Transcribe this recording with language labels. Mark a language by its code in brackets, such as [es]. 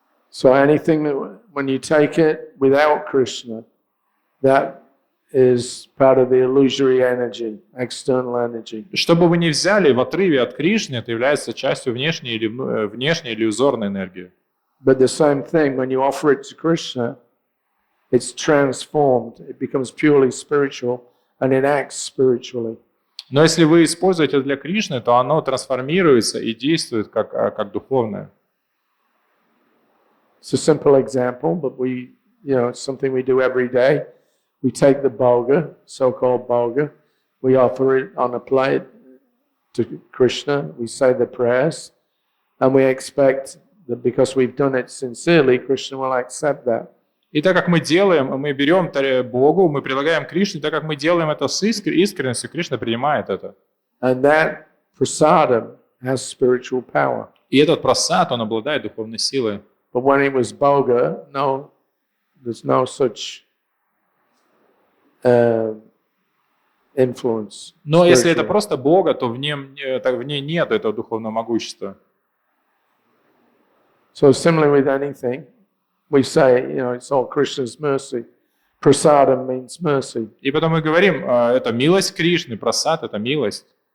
[en] So anything that when you take it without Krishna, that is part of the illusory energy, external energy. [ru] Что бы вы ни взяли в отрыве от Кришны, это является частью внешней иллюзорной энергии. [en] But the same thing, when you offer it to Krishna, it's transformed. It becomes purely spiritual, and it acts spiritually. [ru] Но если вы используете это для Кришны, то оно трансформируется и действует как духовное. [en] It's a simple example, but it's something we do every day. We take the bhoga, so-called bhoga, we offer it on a plate to Krishna, we say the prayers, and we expect that because we've done it sincerely, Krishna will accept that. [ru] И так как мы берем Богу, мы предлагаем Кришне, так как мы делаем это с искренностью, Кришна принимает это. [en] And that prasadam has spiritual power. [ru] И этот прасад, он обладает духовной силой. [en] But when it was bhoga, there's no such influence. [ru] Но если это просто Бога, то в ней нет этого духовного могущества. [en] So similarly with anything, we say, it's all Krishna's mercy. Prasadam means mercy. [ru] И потом мы говорим, это милость Кришны, прасад — это милость.